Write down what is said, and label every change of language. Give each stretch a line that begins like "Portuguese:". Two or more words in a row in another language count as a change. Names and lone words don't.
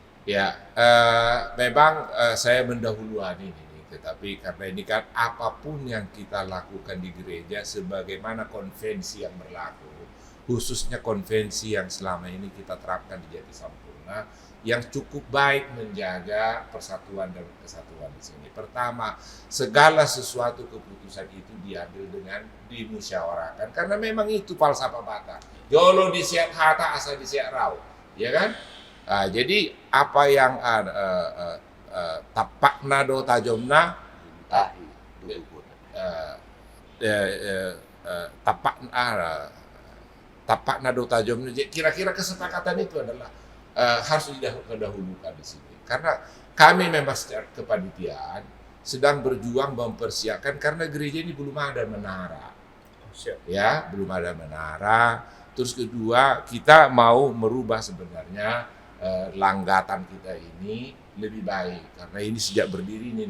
Indonesian: Ya, memang saya mendahului ini, tetapi karena ini kan apapun yang kita lakukan di gereja sebagaimana konvensi yang berlaku, khususnya konvensi yang selama ini kita terapkan di Jati Sampurna, yang cukup baik menjaga persatuan dan kesatuan di sini. Pertama, segala sesuatu keputusan itu diambil dengan dimusyawarahkan, karena memang itu falsafah Batak.
Batak Toba: Jolo disiat hata asa disiat rau,
Indonesian: ya kan? Nah, jadi apa yang
Batak Toba: tapak nado tajomna, tapak nado tajomna,
Indonesian: kira-kira kesepakatan itu adalah harus didahulukan di sini. Karena kami memang secara kepanitiaan sedang berjuang mempersiapkan, karena gereja ini belum ada menara, ya, belum ada menara. Terus kedua, kita mau merubah sebenarnya langgatan kita ini lebih baik, karena ini sejak berdiri ini